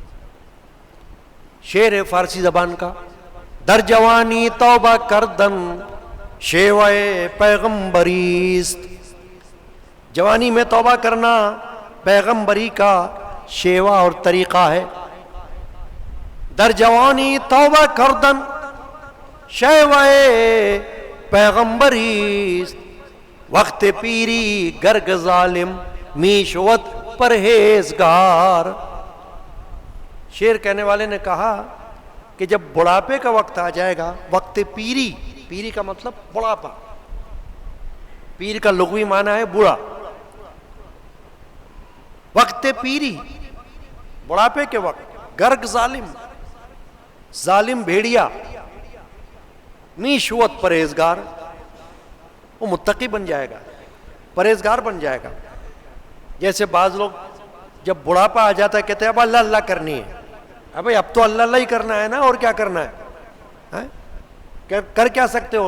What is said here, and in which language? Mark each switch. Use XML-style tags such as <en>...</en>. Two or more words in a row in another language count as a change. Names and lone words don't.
<ur>شعر ہے فارسی زبان کا،</ur> <fa>در جوانی توبہ کردن شیوائے پیغمبریست.</fa> <ur>جوانی میں توبہ کرنا پیغمبری کا شیوا اور طریقہ ہے.</ur> <fa>در جوانی توبہ کردن شیوه پیغمبری است، وقت پیری گرگ ظالم می شود پرہیزگار.</fa> <ur>شعر کہنے والے نے کہا کہ جب بڑھاپے کا وقت آ جائے گا،</ur> <fa>وقت پیری،</fa> <ur>پیری کا مطلب بڑھاپا، پیر کا لغوی معنی ہے بوڑھا.</ur> <fa>وقت پیری،</fa> <ur>بڑھاپے کے وقت،</ur> <fa>گرگ ظالم،</fa> <ur>ظالم بھیڑیا،</ur> <fa>می شوت پرہیزگار،</fa> <ur>وہ متقی بن جائے گا، پرہیزگار بن جائے گا. جیسے بعض لوگ جب بڑھاپا آ جاتا ہے کہتے ہیں اب اللہ اللہ کرنی ہے. ابھی اب تو اللہ اللہ ہی کرنا ہے نا، اور کیا کرنا ہے؟ کر کیا سکتے ہو؟</ur>